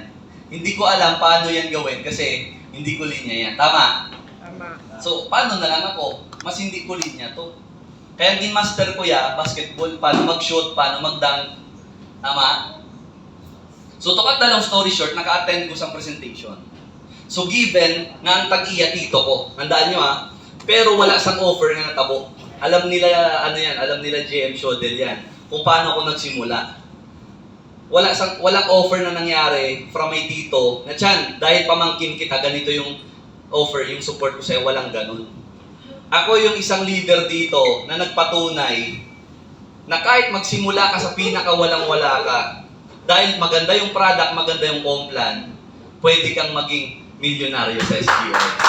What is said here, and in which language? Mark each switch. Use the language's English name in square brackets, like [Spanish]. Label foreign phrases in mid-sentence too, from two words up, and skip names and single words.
[Filipino] Hindi ko alam paano yan gawin kasi hindi ko linya yan. Tama? Tama. So, paano na lang ako? Mas hindi ko linya to. Kaya ang master ko basketball, paano mag-shoot, paano mag-dunk. Tama? So, [English] to cut [Filipino] na lang [English] story short, [Filipino] naka-attend ko sa presentation. [Hiligaynon] So, given nga ang tag-iya tito ko, nandaan nyo pero wala sang offer na natabo. [Filipino] Alam nila, alam nila GM Shodel yan, kung paano ako nagsimula. Walang offer na nangyari [English] from my [Filipino] tito, na tiyan, dahil pamangkin kita, ganito yung offer, yung support ko sa'yo, walang ganun. Ako yung isang leader dito na nagpatunay na kahit magsimula ka sa pinakawalang-wala ka, dahil maganda yung product, maganda yung complan, pwede kang maging milyonaryo sa SGO.